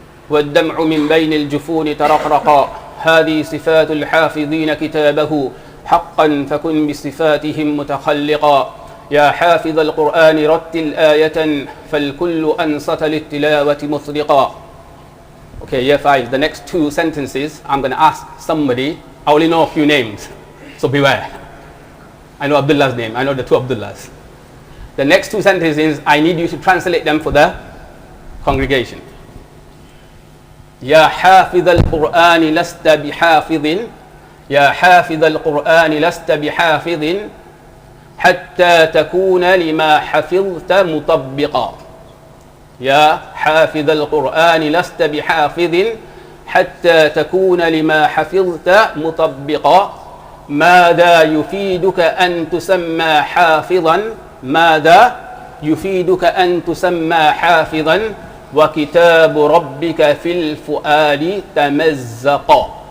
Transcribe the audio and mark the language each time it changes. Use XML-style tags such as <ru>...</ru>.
<ar>والدمع من بين الجفون ترقرقا هذه صفات الحافظين كتابه حقا فكن بصفاتهم متخلقا يا حافظ القرآن رتل آية فالكل أنصت للتلاوة مصدقا.</ar> <en>Okay, year 5, the next two sentences I'm going to ask somebody. I only know a few names, so beware. I know Abdullah's name, I know the two Abdullahs. The next two sentences, I need you to translate them for the congregation.</en> <ar>يا حافظ القرآن لست بحافظ يا حافظ القرآن لست بحافظ حتى تكون لما حفظت مطبقا يا حافظ القرآن لست بحافظ حتى تكون لما حفظت مطبقا ماذا يفيدك أن تسمى حافظا ماذا يفيدك أن تسمى حافظا وكتاب ربك في الفؤاد تمزقا.</ar>